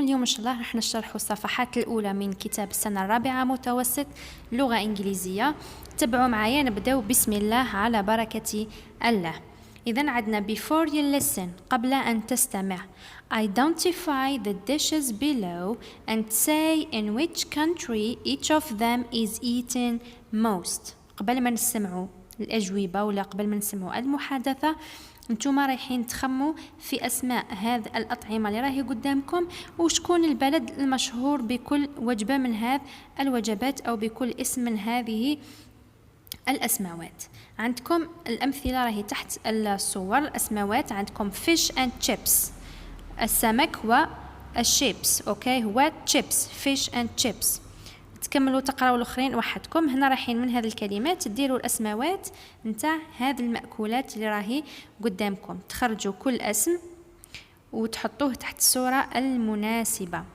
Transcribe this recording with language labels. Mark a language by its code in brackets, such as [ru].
[ar] اليوم إن شاء الله رح نشرح الصفحات الأولى من كتاب السنة الرابعة متوسط لغة إنجليزية. تابعوا معايا، نبدأ بسم الله على بركة الله. إذن عندنا [en] before you listen، [ar] قبل أن تستمع. [en] Identify the dishes below and say in which country each of them is eaten most. [ar] قبل ما نسمعوا الأجوبة ولا قبل ما نسمعوا المحادثة، انتوما رايحين تخموا في اسماء هذه الاطعمه اللي راهي قدامكم، وشكون البلد المشهور بكل وجبه من هذه الوجبات او بكل اسم من هذه الاسماوات. عندكم الامثله راهي تحت الصور. الاسماوات عندكم [en] fish and chips، [ar] السمك والشيبس. اوكي، هو [en] chips، fish and chips. [ar] تكملوا تقراوا الاخرين وحدكم. هنا رايحين من هذه الكلمات ديروا الاسماوات نتاع هذه المأكولات اللي راهي قدامكم، تخرجوا كل اسم وتحطوه تحت الصورة المناسبة.